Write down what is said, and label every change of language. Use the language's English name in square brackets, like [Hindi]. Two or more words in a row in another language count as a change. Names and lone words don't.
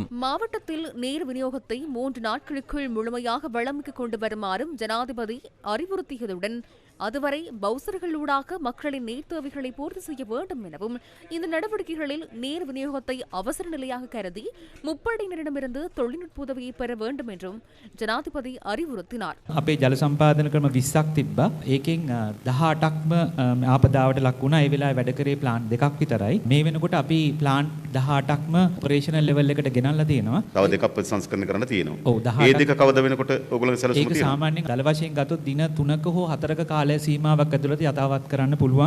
[Tamil] மாவட்டத்தில் நீர் விநியோகத்தை 3 நாட்களுக்குள் முழுமையாக வழமிக்கு கொண்டு வருமாறும் ஜனாதிபதி அறிவுறுத்தியதுடன் அதுவரை பவுசர்களூடாக மக்களின் நீர் தேவைகளை பூர்த்தி செய்ய வேண்டும் எனவும் இந்த நடவடிக்கைகளில் நீர் விநியோகத்தை அவசர நிலையாக கருதி முப்படையினரிடமிருந்து தொழில்நுட்ப உதவியை பெற வேண்டும் என்றும் ஜனாதிபதி அறிவுறுத்தினார். [Sinhala] අපේ ජල සම්පාදන ක්‍රම 20ක් තිබ්බා. ඒකෙන් 18ක්ම ආපදාවට ලක් වුණා. ඒ වෙලාවේ වැඩ කරේ ප්ලාන්ට් 2ක් විතරයි. මේ වෙනකොට අපි ප්ලාන්ට් 18ක්ම [English] operational level [Sinhala] එකට ගෙනල්ලා තියෙනවා. තව දෙකක් ප්‍රතිසංස්කරණය කරන්න තියෙනවා. ඔව් 18. ඒ දෙක කවද වෙනකොට ඕගොල්ලන්ගේ සැලසුම තියෙනවා. ඒක සාමාන්‍යයෙන් දල වශයෙන් ගත්තොත් දින 3ක හෝ 4ක කාලය සීමාවක් ඇතුළත යථාවත් කරන්න පුළුවන්.